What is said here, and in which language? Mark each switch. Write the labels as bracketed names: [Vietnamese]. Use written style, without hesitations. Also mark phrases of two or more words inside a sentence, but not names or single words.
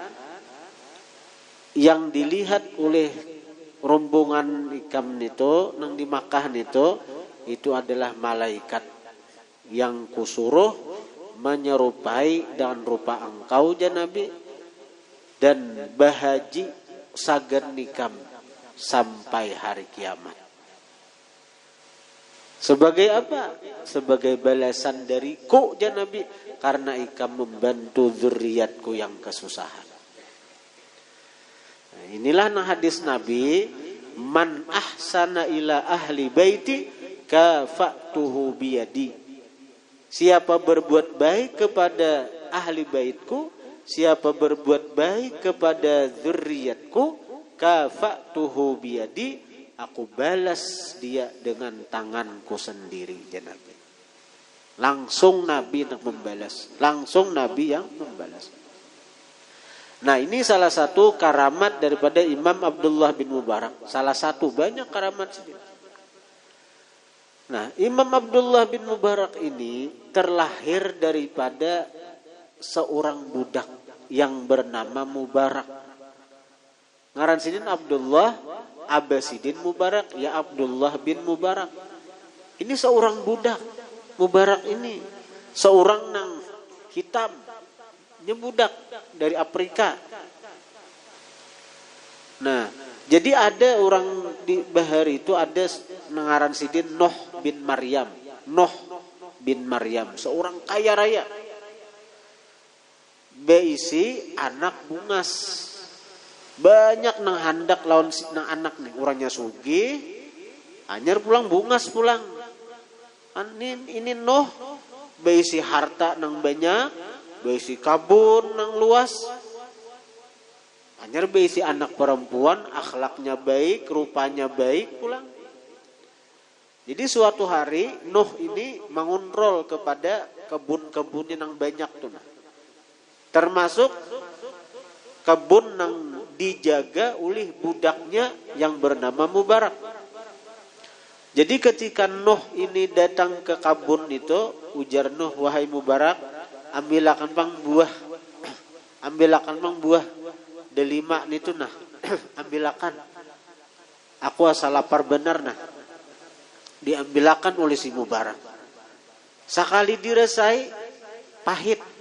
[Indonesian] Yang dilihat oleh rombongan ikam itu nang di Makkah itu adalah malaikat yang kusuruh menyerupai dengan rupa engkau ya Nabi dan [Banjar] bahaji sagan nikam [Indonesian] sampai hari kiamat. Sebagai apa? Sebagai balasan dariku ya Nabi karena ikam membantu zuriatku yang kesusahan. Nah, inilah hadis Nabi, [Arabic] من أحسن إلى أهل بيتي كافأته بيدي. [Indonesian] Siapa berbuat baik kepada ahli baitku, siapa berbuat baik kepada zuriatku, [Arabic] كافأته بيدي, [Indonesian] aku balas dia dengan tanganku sendiri ya Nabi. Langsung Nabi yang membalas. Langsung Nabi yang membalas. Nah, ini salah satu karamat daripada Imam Abdullah bin Mubarak. Salah satu, banyak karamat sini. Nah, Imam Abdullah bin Mubarak ini terlahir daripada seorang budak yang bernama Mubarak. [Banjar] Ngaran sidin Abdullah Abbasidin Mubarak, ya Abdullah bin Mubarak. [Indonesian] Ini seorang budak. Mubarak ini seorang nang hitam, budak dari Afrika. Nah, jadi ada orang di Bahar itu ada [Banjar] ngaran sidin [Indonesian] Nuh bin Maryam. Nuh bin Maryam, seorang kaya raya. [Banjar] Beisi anak bungas. Banyak nang handak lawan nang anak nih, orangnya sugih, anyar pulang bungas pulang. Ini Nuh beisi harta nang banyak, beisi kabun nang luas. Anyar beisi anak perempuan, akhlaknya baik, rupanya baik pulang. [Indonesian] Jadi suatu hari Nuh ini mengontrol kepada kebun-kebun yang banyak tuh. Termasuk kebun yang dijaga oleh budaknya yang bernama Mubarak. Jadi ketika Nuh ini datang ke kebun itu, ujar Nuh, wahai Mubarak, [Banjar] ambilakan pang buah. Ambilakan pang buah. Delima itu nah. Ambilakan. Aku asal lapar benar nah. Diambilakan oleh si Mubarak. Sekali dirasai pahit.